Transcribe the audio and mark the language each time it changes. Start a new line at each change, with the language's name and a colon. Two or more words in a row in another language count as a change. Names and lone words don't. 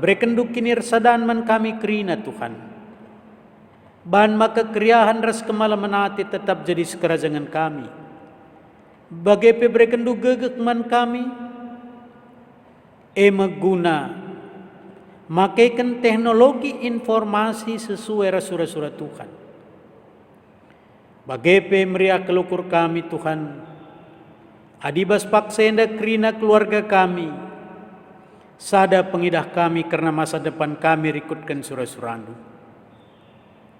Batak Karo: Berekendu kini resadan man kami kerina Tuhan. Ban maka kriahan ras kemalaman hati tetap jadi sekerajangan kami. Bagepe berekendu gegeh man kami, maguna makaikan teknologi informasi sesuai rasura-sura Tuhan. Bagepe meriah kelukur kami Tuhan, adibas paksenda kerina keluarga kami, sada pengidah kami karena masa depan kami rikutkan sura-surandu.